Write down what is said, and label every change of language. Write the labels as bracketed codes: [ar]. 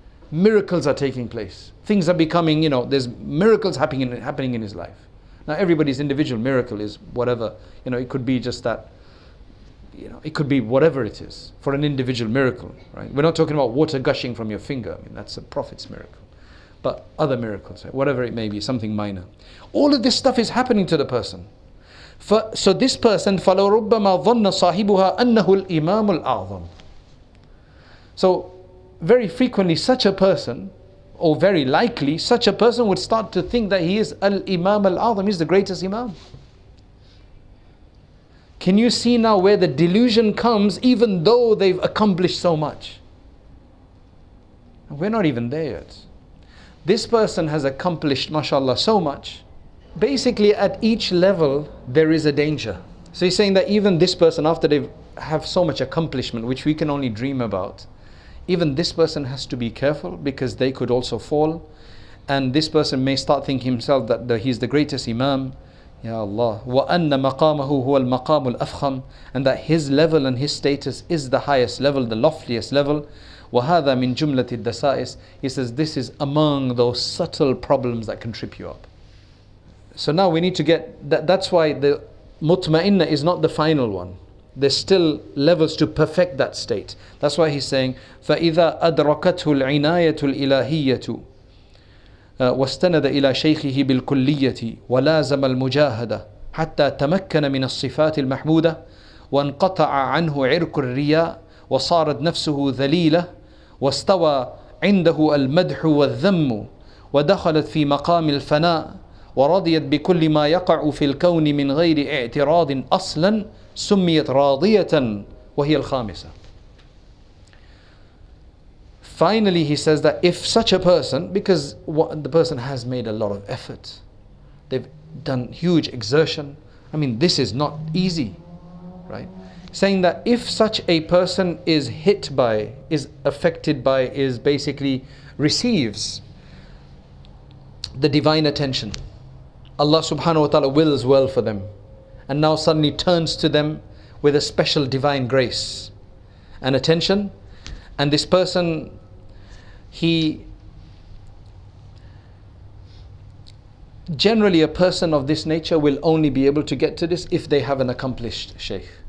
[en] Miracles are taking place. Things are becoming, there's miracles happening in his life. Now everybody's individual miracle is whatever, it could be just that it could be whatever it is for an individual miracle, right? We're not talking about water gushing from your finger. I mean, that's a Prophet's miracle. But other miracles, whatever it may be, something minor. All of this stuff is happening to the person. So this person, [ar] فَلَوْ رُبَّمَا ظَنَّ صَاحِبُهَا أَنَّهُ الْإِمَامُ الْأَعْظَمُ. [en] So very frequently such a person, or very likely such a person, would start to think that he is Al-Imam Al-Azam, he's the greatest Imam. Can you see now where the delusion comes, even though they've accomplished so much? We're not even there yet. This person has accomplished, mashallah, so much. Basically at each level there is a danger. So he's saying that even this person, after they have so much accomplishment, which we can only dream about, even this person has to be careful, because they could also fall. And this person may start thinking himself that he's the greatest Imam. [ar] Ya Allah. وَأَنَّ مَقَامَهُ هُوَ الْمَقَامُ الْأَفْخَمُ. [en] And that his level and his status is the highest level, the loftiest level. [ar] وَهَذَا مِن جُمْلَةِ الدَّسَائِسِ. [en] He says this is among those subtle problems that can trip you up. So now we need to get, that's why the mutma'inna is not the final one. There's still levels to perfect that state. That's why he's saying [ar] فَإِذَا أَدْرَكَتْهُ الْعِنَايَةُ الْإِلَهِيَّةُ واستند إلى شيخه بالكلية ولازم المجاهدة حتى تمكن من الصفات المحمودة وانقطع عنه عرق الرياء وصارت نفسه ذليلة واستوى عنده المدح والذم ودخلت في مقام الفناء ورضيت بكل ما يقع في الكون من غير اعتراض أصلا سميت راضية وهي الخامسة. [en] Finally, he says that if such a person, because the person has made a lot of effort, they've done huge exertion. I mean, this is not easy, right? Saying that if such a person is hit by, is affected by, is basically receives the divine attention, Allah subhanahu wa ta'ala wills well for them, and now suddenly turns to them with a special divine grace and attention, and this person, generally a person of this nature will only be able to get to this if they have an accomplished shaykh.